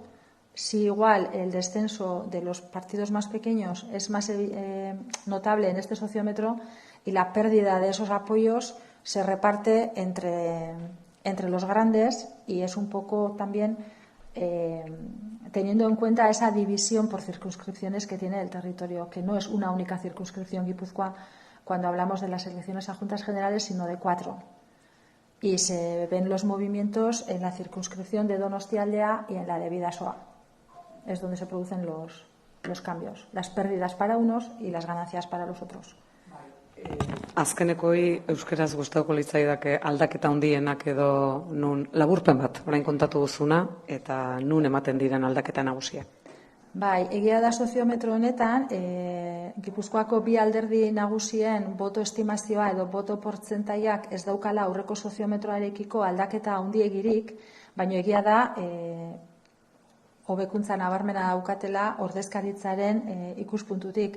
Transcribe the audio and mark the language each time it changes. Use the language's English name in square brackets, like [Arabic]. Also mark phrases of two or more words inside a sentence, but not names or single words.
[Spanish] Si igual el descenso de los partidos más pequeños es más notable en este sociómetro y la pérdida de esos apoyos se reparte entre los grandes, y es un poco también teniendo en cuenta esa división por circunscripciones que tiene el territorio, que no es una única circunscripción Guipúzcoa cuando hablamos de las elecciones a Juntas Generales, sino de 4. Y se ven los movimientos en la circunscripción de Donostialdea y en la de Bidasoa. Es donde se producen los cambios, las pérdidas para unos y las ganancias para los otros. [Basque] Azkenekoi euskeraz gustatuko litzaidake aldaketa handienak edo nun laburpen bat orain kontatu duzuna eta nun ematen diren aldaketa nagusiak. Bai, egia da soziometro honetan, Gipuzkoako bi alderdi nagusien boto estimazioa edo boto portzentaiak ez daukala aurreko soziometroarekiko aldaketa handiegirik, baina egia da hobekuntza nabarmena daukatela ordezkaritzaren ikuspuntutik.